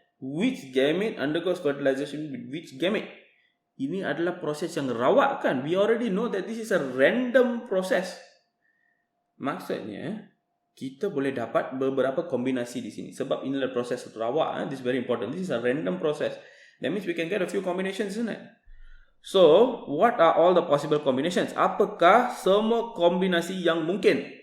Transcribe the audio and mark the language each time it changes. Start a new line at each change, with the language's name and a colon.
English: Which gamete undergoes fertilization with which gamete?
Malay: Ini adalah proses yang rawak kan?
English: We already know that this is a random process.
Malay: Maksudnya, kita boleh dapat beberapa kombinasi di sini. Sebab inilah proses rawak.
English: This is very important. This is a random process. That means we can get a few combinations, isn't it? So, what are all the possible combinations?
Malay: Apakah semua kombinasi yang mungkin?